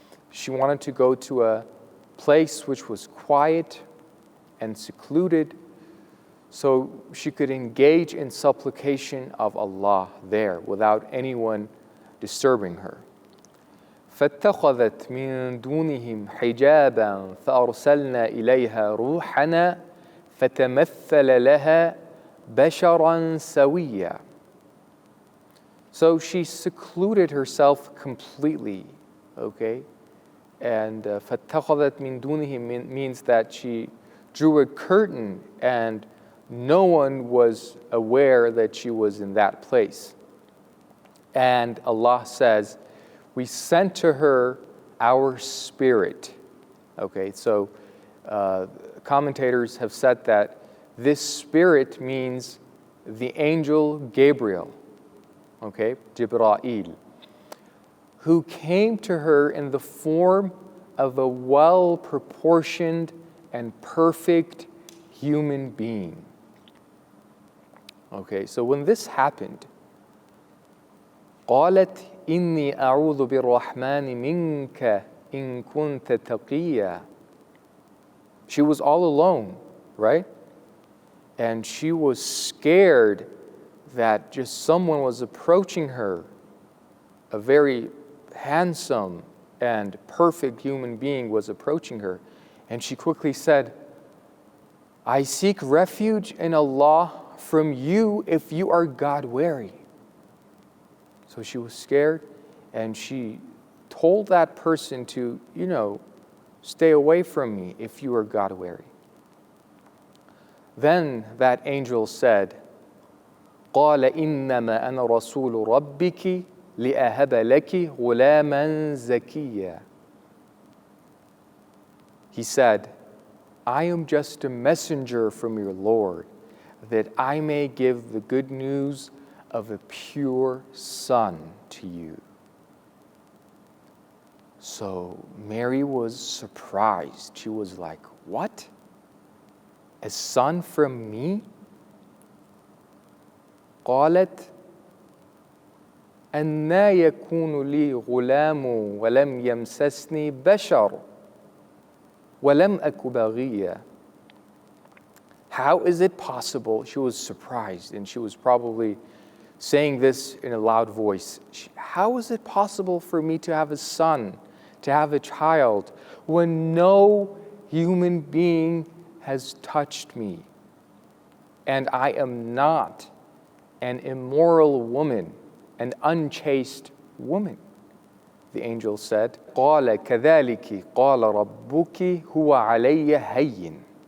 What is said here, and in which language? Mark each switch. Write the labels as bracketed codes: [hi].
[en] She wanted to go to a place which was quiet and secluded so she could engage in supplication of Allah there without anyone disturbing her. [ar] فاتخذت من دونهم حجابا فأرسلنا إليها روحنا فتمثل لها بشرا سويا. [en] So she secluded herself completely, okay? And [ar] فَاتَّخَذَتْ مِن دُونِهِمْ [en] means that she drew a curtain and no one was aware that she was in that place. And Allah says, we sent to her our spirit. Okay, so commentators have said that this spirit means the angel Gabriel, okay, Jibra'il, who came to her in the form of a well-proportioned and perfect human being. Okay, so when this happened, [ar] قالت إني أعوذ بالرحمن منك إن كنت تقيا. [en] She was all alone, right? And she was scared that just someone was approaching her, a very handsome and perfect human being was approaching her. And she quickly said, I seek refuge in Allah from you if you are God-wary. So she was scared, and she told that person to, stay away from me if you are God-wary. Then that angel said, [ar] قال إنما أنا رسول ربك لأهب لك غلاما زكيا. [en] He said, I am just a messenger from your Lord, that I may give the good news of a pure son to you. So Mary was surprised. She was like, what? A son from me? [ar] قالت أنا يكون لي غلام ولم يمسسني بشر ولم أك بغيا. [en] How is it possible? She was surprised, and she was probably saying this in a loud voice. How is it possible for me to have a son, to have a child, when no human being has touched me, and I am not an immoral woman, an unchaste woman? The angel said, [ar] قال كذلك قال ربك هو علي هين.